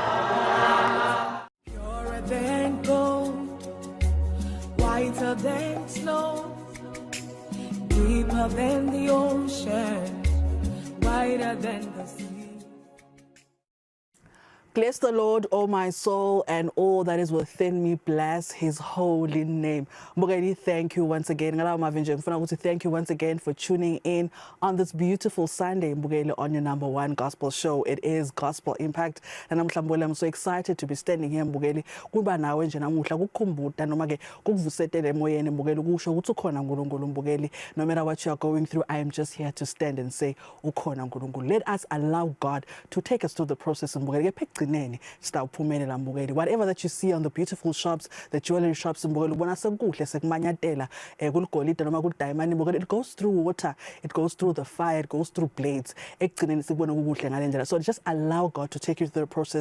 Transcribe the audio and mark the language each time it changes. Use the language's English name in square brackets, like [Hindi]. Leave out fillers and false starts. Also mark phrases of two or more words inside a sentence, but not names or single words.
[English] purer than gold, whiter than snow, deeper than the ocean. Bless the Lord, O my soul, and all that is within me. Bless his holy name. Mbukeli, thank you once again. Thank you once again for tuning in on this beautiful Sunday, Mbukeli, on your number one gospel show. It is Gospel Impact. And I'm so excited to be standing here, Mbukeli. [Zulu] Kuba nawe nje namuhla kukhumbuta noma ke kukuvusetele emoyeni Mbukeli ukusho ukuthi ukhona uNkulunkulu Mbukeli. [English] No matter what you are going through, I am just here to stand and say [Zulu] ukhona uNkulunkulu. [English] Let us allow God to take us through the process Mbukeli. Whatever that you see on the beautiful shops, the jewelry shops, it goes through water, it goes through the fire, it goes through blades. So just allow God to take you through the process.